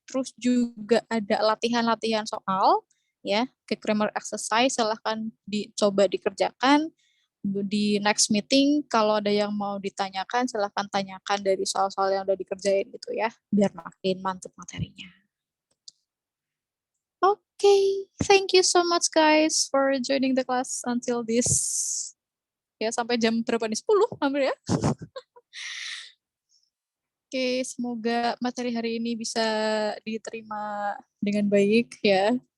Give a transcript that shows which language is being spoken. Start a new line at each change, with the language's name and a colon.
Indonesian: Terus juga ada latihan-latihan soal ya, ke grammar exercise silahkan dicoba dikerjakan. Di next meeting kalau ada yang mau ditanyakan silahkan tanyakan dari soal-soal yang udah dikerjain gitu ya, biar makin mantap materinya.
English: Okay, thank you so much guys for joining the class until this.
Indonesian: Ya, sampai jam berapa nih? 10 hampir ya. Oke, semoga materi hari ini bisa diterima dengan baik ya.